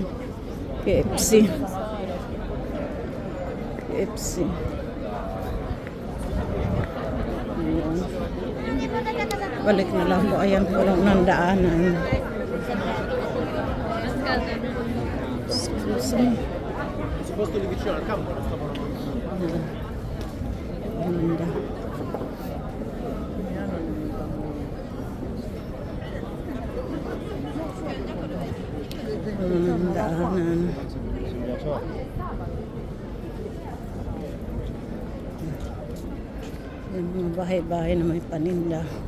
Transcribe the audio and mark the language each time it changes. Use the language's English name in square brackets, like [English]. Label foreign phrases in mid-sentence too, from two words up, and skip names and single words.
[Filipino] KFC. KFC. Ayan. Balik na lang po. Ayan. Walang nandaanan. [English] Excuse me. [Italian] Posto lì vicino al campo, non stavano. [Filipino] Ganda. Daanan. Yan mga bahay-bahay na may paninda.